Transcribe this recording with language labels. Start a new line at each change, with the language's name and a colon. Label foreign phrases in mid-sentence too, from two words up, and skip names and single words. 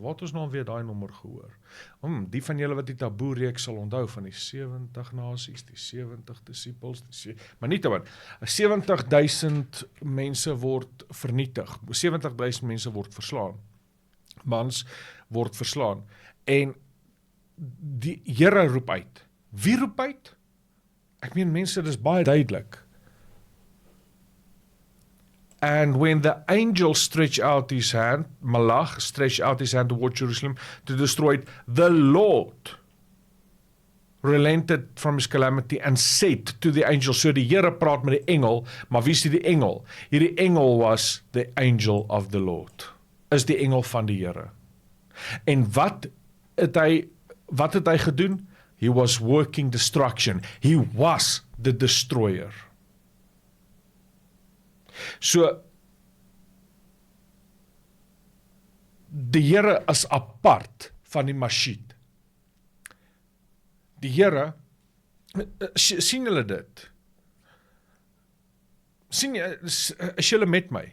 Afrikaans: Wat ons nou weer daai nommer gehoor? Die van julle wat die taboe reeks sal onthou van die 70 nasies, die 70 disippels, maar nie te min. 70,000 mense word vernietig. 70,000 mense word verslaan. Mans word verslaan. En die Here roep uit. Wie roep uit? Ek meen mense, dis baie duidelik.
English: And when the angel stretched out his hand, Malach stretched out his hand toward Jerusalem to destroy it, the Lord relented from his calamity and said to the angel,
Afrikaans: so die Here praat met die engel, maar wie is die engel? Hierdie engel
English: was the angel of the Lord,
Afrikaans: is die engel van die Here. En wat het hy gedoen?
English: He was working destruction. He was the destroyer.
Afrikaans: So, die Here is apart van die Mashiach. Die Here, sien julle dit? Is julle met my?